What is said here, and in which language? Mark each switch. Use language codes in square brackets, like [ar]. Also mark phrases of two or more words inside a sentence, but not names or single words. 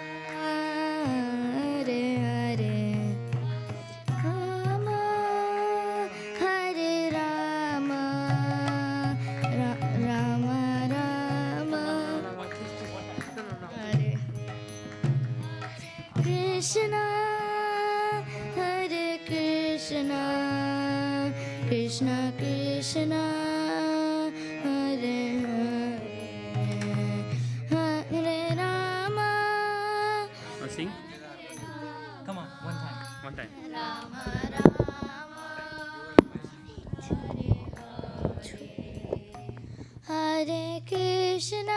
[sa] Hare Hare, Rama, Hare Rama, Rama Rama, Hare Krishna, Hare Krishna, Krishna Krishna, Hare Hare, Hare Rama, [en] Sing. Come on, one time. One time. [sa] Rama Rama, Hare Krishna,